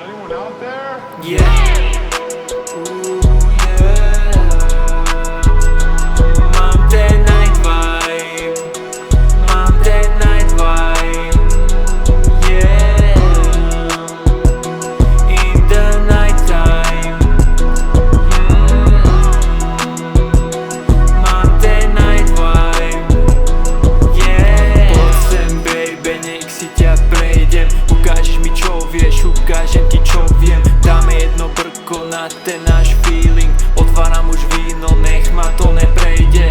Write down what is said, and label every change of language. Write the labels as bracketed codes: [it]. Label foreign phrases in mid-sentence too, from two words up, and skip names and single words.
[en] out there? Yeah. [sk] Mám ten [en] night vibe. [sk] Mám ten [en] night vibe. [sk] Yeah. [en] In the night time. [sk] Mám ten [en] night vibe. Yeah. [sk] Poď sem baby, nech si ťa prejdem. Ukážeš mi čo vieš, ukážem ti čo viem. Dáme jedno brko na ten náš feeling. Otváram už víno, nech ma to neprejde.